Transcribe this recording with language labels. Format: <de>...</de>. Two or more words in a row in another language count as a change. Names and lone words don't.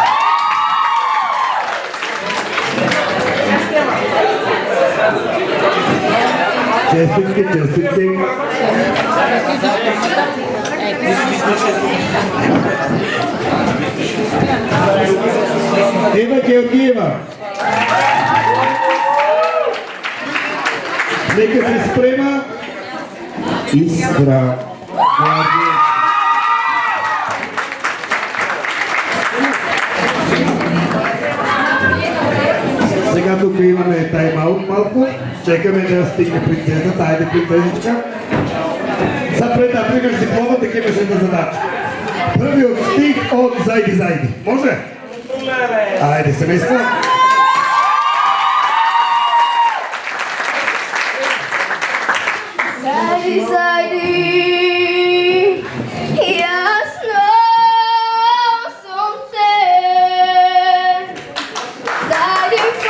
<mk>Честитки, честитки. Ева Георгиева. Нека се спрема Искра.</mk> <bg>Сега тук имаме тайм-аут малко.</bg> <mk>Чекаме да стигне принцесата. Айде, принцесичка. За пред да примеш дипломата, ке имаш една задача. Првиот стих от Зайди. Може? Айде, семейство. Zajdi, jasno sunce, zajdi</mk>